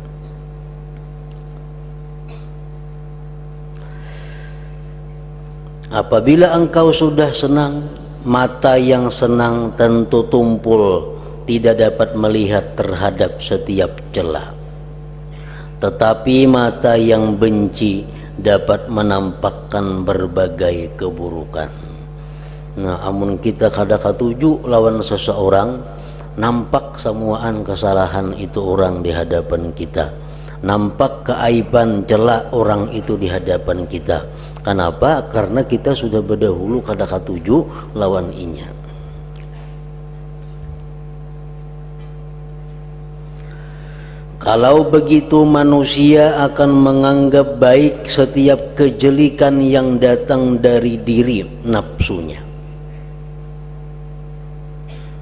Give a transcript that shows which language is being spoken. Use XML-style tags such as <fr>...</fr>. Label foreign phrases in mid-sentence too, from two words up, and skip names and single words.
<id>Apabila engkau sudah senang, mata yang senang tentu tumpul, tidak dapat melihat terhadap setiap celah. Tetapi mata yang benci dapat menampakkan berbagai keburukan.</id> <bjn>Nah, amun kita kada katuju lawan seseorang, nampak semuaan kesalahan itu orang di hadapan kita, nampak keaiban celah orang itu di hadapan kita. Kenapa? Karena kita sudah berdahulu kada katuju lawan inya.</bjn> <id>Kalau begitu, manusia akan menganggap baik setiap kejelikan yang datang dari diri nafsunya.</id>